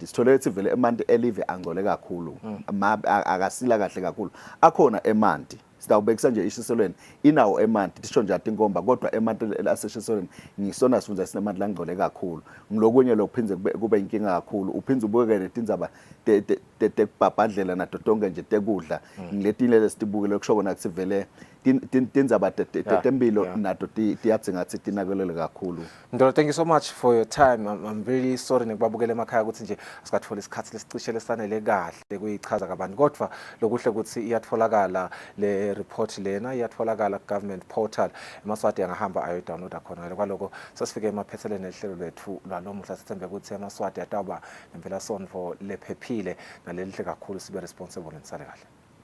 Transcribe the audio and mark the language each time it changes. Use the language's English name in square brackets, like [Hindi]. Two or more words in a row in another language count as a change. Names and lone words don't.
[Swati] Sithole ukuthi vele emanti elive angcole kakhulu akasila kahle kakhulu akhona emanti sitawubekisa nje ishiselweni inawo emanti tisho nje atinkomba kodwa emanti aseshiselweni ngisona sifunza sinemanti langcole kakhulu ngilokunye lokuphinze kube inkinga kakhulu uphinze ubukeke letindzaba tekubhabhadlela nato tonke nje tekudla ngiletile lesitibukele kusho kona ukuthi vele tindzaba tempilo nato tiyadzinga ukuthi tinakelele kakhulu. Ndolo, [English] thank you so much for your time. I'm really sorry [Swati] nekubabukela emakhaya ukuthi nje asikathola isikhathi lesicishe lesanele kahle kuyichaza kabantu kodwa lokuhle ukuthi iyatholakala le report lena iyatholakala [English] government portal [Swati] emaswati angahamba ayodownloada khona kwaloko sasifike emaphetheleni ehlelo lethu lwalomuhla sithembe ukuthi emaswati atawuba nempela sonvo lephephile nalelihle kakhulu sibe responsible nisale kahle.